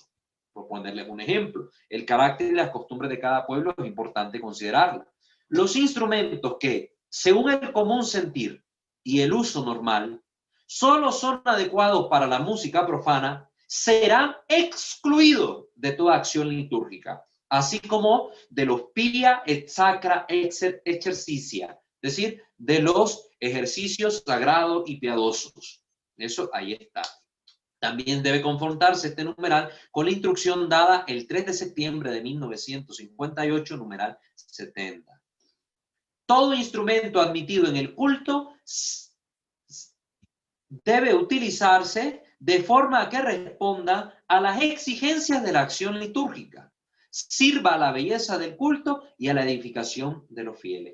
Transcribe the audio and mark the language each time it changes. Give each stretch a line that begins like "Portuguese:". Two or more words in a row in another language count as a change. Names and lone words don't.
Spanish: Por ponerles un ejemplo, el carácter y las costumbres de cada pueblo es importante considerarlo. Los instrumentos que, según el común sentir, y el uso normal, solo son adecuados para la música profana, serán excluidos de toda acción litúrgica, así como de los
Latin: pia et sacra exercitia,
Spanish: es decir, de los ejercicios sagrados y piadosos. Eso ahí está. También debe confrontarse este numeral con la instrucción dada el 3 de septiembre de 1958, numeral 70. Todo instrumento admitido en el culto debe utilizarse de forma que responda a las exigencias de la acción litúrgica, sirva a la belleza del culto y a la edificación de los fieles.